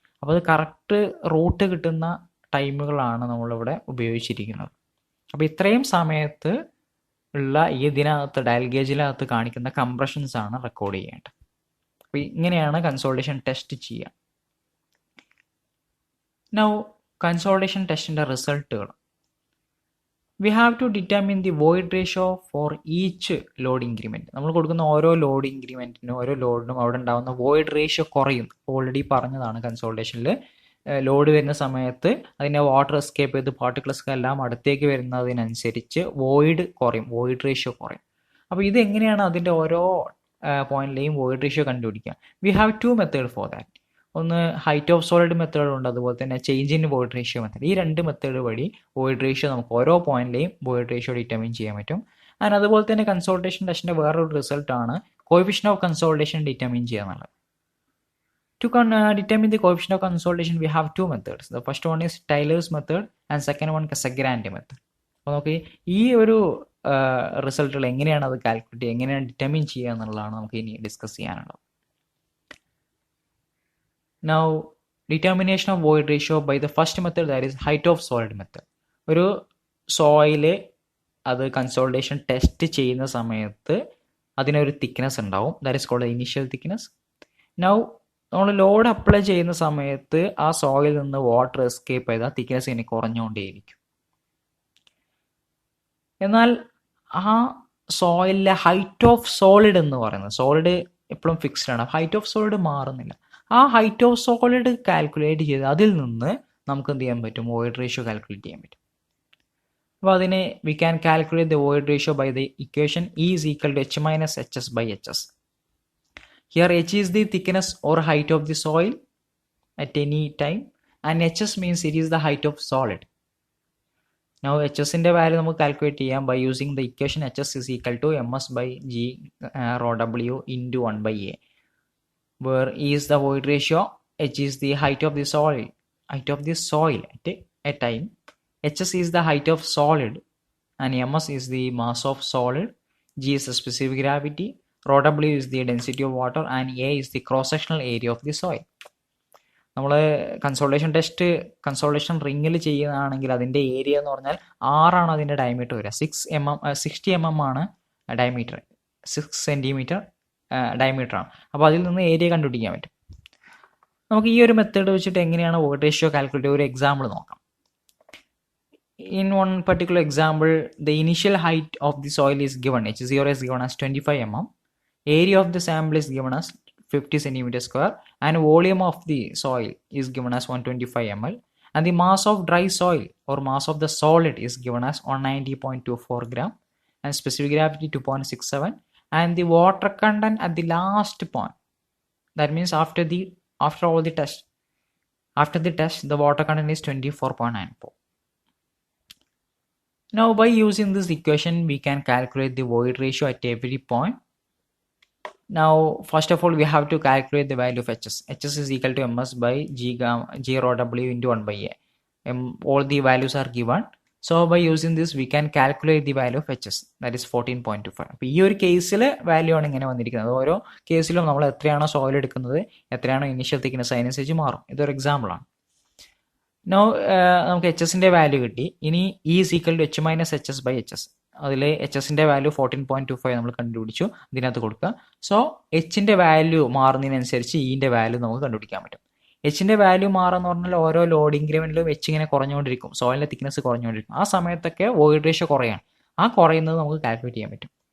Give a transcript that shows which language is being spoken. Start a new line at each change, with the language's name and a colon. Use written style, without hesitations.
Malayalam: അപ്പോൾ അത് correct route കിട്ടുന്ന ടൈമുകളാണ് നമ്മളിവിടെ ഉപയോഗിച്ചിരിക്കുന്നത്. അപ്പോൾ ഇത്രയും സമയത്ത് ഉള്ള ഇതിനകത്ത് ഡയൽ ഗേജിനകത്ത് കാണിക്കുന്ന കംപ്രഷൻസ് ആണ് റെക്കോർഡ് ചെയ്യേണ്ടത്. അപ്പോൾ ഇങ്ങനെയാണ് കൺസോൾട്ടേഷൻ ടെസ്റ്റ് ചെയ്യുക. Now consultation ടെസ്റ്റിൻ്റെ റിസൾട്ടുകൾ.
English: we have to determine the void ratio for each load increment.
Malayalam: നമ്മൾ കൊടുക്കുന്ന ഓരോ ലോഡ് ഇൻക്രിമെൻറ്റിനും ഓരോ ലോഡിനും അവിടെ ഉണ്ടാകുന്ന വോയിഡ് റേഷ്യോ കുറയും. ഓൾറെഡി പറഞ്ഞതാണ് കൺസോൾട്ടേഷനിൽ ലോഡ് വരുന്ന സമയത്ത് അതിൻ്റെ വാട്ടർ എസ്കേപ്പ് ചെയ്ത് പാർട്ടിക്കിൾസ് എല്ലാം അടുത്തേക്ക് വരുന്നതിനനുസരിച്ച് വോയിഡ് കുറയും, വോയിഡ് റേഷ്യോ കുറയും. അപ്പോൾ ഇത് എങ്ങനെയാണ് അതിൻ്റെ ഓരോ പോയിന്റിലെയും വോയിഡ് റേഷ്യോ കണ്ടുപിടിക്കുക?
English: We have two method for that.
Malayalam: ഒന്ന് ഹൈറ്റ് ഓഫ് സോളിഡ് മെത്തേഡ് ഉണ്ട്, അതുപോലെ തന്നെ change in void ratio method. ഈ രണ്ട് മെത്തേഡ് വഴി വോയിഡ് റേഷ്യോ നമുക്ക് ഓരോ പോയിന്റിലെയും വോയിഡ് റേഷ്യോ ഡിറ്റർമിൻ ചെയ്യാൻ പറ്റും. ആൻഡ് അതുപോലെ തന്നെ കൺസോൾട്ടേഷൻ ടെസ്റ്റിന്റെ വേറൊരു റിസൾട്ടാണ് കോഎഫിഷ്യൻ ഓഫ് കൺസോൾട്ടേഷൻ ഡിറ്റർമിൻ ചെയ്യുക എന്നുള്ളത്.
English: To determine the coefficient of consolidation, we have two methods. The first one is Taylor's method and second one Casagrande method.
Malayalam: Okay, ഈ ഒരു റിസൾട്ടുകൾ എങ്ങനെയാണ് അത് കാൽക്കുലേറ്റ് ചെയ്യുക, എങ്ങനെയാണ് ഡിറ്റർമിൻ ചെയ്യുക എന്നുള്ളതാണ് നമുക്ക് ഇനി ഡിസ്കസ് ചെയ്യാനുള്ളത്.
English: Now, determination of void ratio by the first method, that is height of solid method.
Malayalam: ഒരു സോയില് അത് കൺസോൾട്ടേഷൻ ടെസ്റ്റ് ചെയ്യുന്ന സമയത്ത് അതിനൊരു തിക്നെസ് ഉണ്ടാവും,
English: That is called initial thickness.
Malayalam: Now നമ്മൾ ലോഡ് അപ്ലൈ ചെയ്യുന്ന സമയത്ത് ആ സോയിൽ നിന്ന് വാട്ടർ എസ്കേപ്പ് ചെയ്താൽ തിക്നെസ് ഇനി കുറഞ്ഞുകൊണ്ടേയിരിക്കും. എന്നാൽ ആ സോയിലിലെ ഹൈറ്റ് ഓഫ് സോളിഡ് എന്ന് പറയുന്നത്, സോളിഡ് എപ്പോഴും ഫിക്സ്ഡ് ആണ്, ഹൈറ്റ് ഓഫ് സോളിഡ് മാറുന്നില്ല. ആ ഹൈറ്റ് ഓഫ് സോളിഡ് കാൽക്കുലേറ്റ് ചെയ്ത് അതിൽ നിന്ന് നമുക്ക് എന്ത് ചെയ്യാൻ പറ്റും, വോയിഡ് റേഷ്യോ കാൽക്കുലേറ്റ് ചെയ്യാൻ പറ്റും. അപ്പോൾ അതിനെ
English: We can calculate the void ratio by the equation E is equal to H minus HS by HS. Here H is the thickness or height of the soil at any time and HS means it is the height of solid. Now
Malayalam: HS ന്റെ value നമുക്ക് calculate ചെയ്യാം
English: by using the equation HS is equal to MS by G rho W into 1 by A, where E is the void ratio, H is the height of the soil at a time, HS is the height of solid and MS is the mass of solid, G is the specific gravity, rho W is the density of water and A is the cross-sectional area of the soil.
Malayalam: നമ്മൾ consultation റിങ്ങിൽ ചെയ്യുകയാണെങ്കിൽ അതിൻ്റെ area എന്ന് പറഞ്ഞാൽ 6 ആണ് അതിൻ്റെ diameter വരിക. 60 mm ആണ് diameter, 6 centimetre diameter ആണ്. അപ്പോൾ അതിൽ നിന്ന് ഏരിയ കണ്ടുപിടിക്കാൻ പറ്റും. നമുക്ക് ഈ ഒരു മെത്തേഡ് വെച്ചിട്ട് എങ്ങനെയാണ് വോയിഡ് റേഷ്യോ കാൽക്കുലേറ്റ് ചെയ്യുക, ഒരു എക്സാമ്പിൾ നോക്കാം.
English: In one particular example, the initial height of the soil is given, H0 is given as 25 mm, area of the sample is given as 50 centimeter square and volume of the soil is given as 125 ml and the mass of dry soil or mass of the solid is given as 190.24 gram and specific gravity 2.67 and the water content at the last point, that means after the test the water content is 24.94. Now by using this equation we can calculate the void ratio at every point. Now first of all we have to calculate the value of HS. HS is equal to MS by G rho W into 1 by A. All the values are given. So by using this we can calculate the value of HS, that is 14.25.
Malayalam: അപ്പോൾ ഈ ഒരു കേസിൽ value ആണ് ഇങ്ങനെ വന്നിരിക്കുന്നത്. ഓരോ കേസിലും നമ്മൾ എത്രയാണോ സോയിൽ എടുക്കുന്നത്, എത്രയാണോ ഇനീഷ്യൽ തിക്നെസ്, അതിനനുസരിച്ച് മാറും. ഇതൊരു എക്സാമ്പിളാണ്. നോ നമുക്ക് HSന്റെ വാല്യൂ കിട്ടി.
English: ഇനി E is equal to H minus HS by HS.
Malayalam: അതിൽ HSന്റെ വാല്യൂ 14.25 നമ്മൾ കണ്ടുപിടിച്ചു, ഇതിനകത്ത് കൊടുക്കുക. സോ Hന്റെ വാല്യൂ മാറുന്നതിനനുസരിച്ച് Eന്റെ വാല്യൂ നമുക്ക് കണ്ടുപിടിക്കാൻ പറ്റും. Hന്റെ വാല്യൂ മാറുന്ന പറഞ്ഞാൽ ഓരോ ലോഡ് ഇൻക്രിമെന്റിലും H ഇങ്ങനെ കുറഞ്ഞുകൊണ്ടിരിക്കും, സോയിലിന്റെ തിക്നെസ് കുറഞ്ഞുകൊണ്ടിരിക്കും. ആ സമയത്തൊക്കെ വോയിഡ് റേഷ്യോ കുറയാണ്. ആ കുറയുന്നത് നമുക്ക് കാൽക്കുലേറ്റ് ചെയ്യാൻ പറ്റും.